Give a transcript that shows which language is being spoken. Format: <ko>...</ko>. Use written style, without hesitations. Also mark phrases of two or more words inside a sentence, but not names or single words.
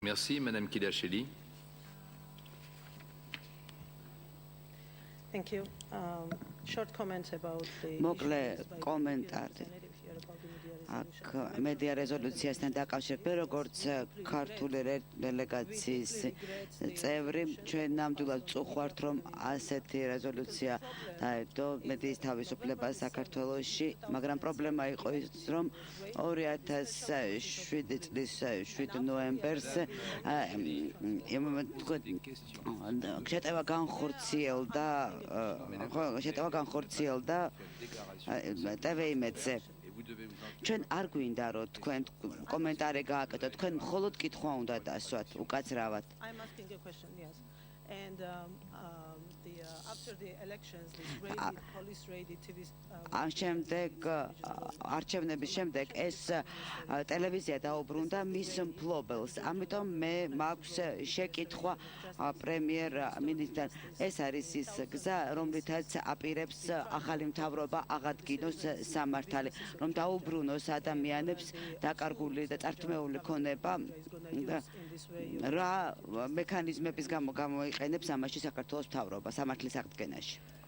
<fr>Merci, Madame Kidasheli.</fr> <en>Thank you. Short comments about the</en> <ka>მოკლე კომენტარი აქ მედია რეზოლუციასთან დაკავშირებით, როგორც ქართული დელეგაციის წევრი, ჩვენ ნამდვილად წუხართ, რომ ასეთი რეზოლუცია დაედო მედიის თავისუფლებას საქართველოში, მაგრამ პრობლემა იყო ის, რომ 2007 წლის 7 ნოემბერს შეტევა განხორციელდა TVIMED-ზე. ჩვენ არ გვინდა რომ თქვენ კომენტარი გააკეთოთ, თქვენ მხოლოდ კითხვა უნდა დასვათ უკაცრავად.</ka> <en>I'm asking a question, yes. And after the elections, this raided, police raided TV.</en> <ka>ამ შემდეგ არჩევნების შემდეგ ეს ტელევიზია დაუბრუნდა მის მფლობელს. ამიტომ მე მაქვს შეკითხვა პრემიერ მინისტრთან. ეს არის ის გზა, რომლითაც აპირებს ახალი მთავრობა აღადგინოს სამართალი, რომ დაუბრუნოს ადამიანებს დაკარგული და წართმეული ქონება რა მექანიზმების გამო გამოიყენებს ამაში საქართველოს მთავრობა სამართლის აღდგენაში.</ka>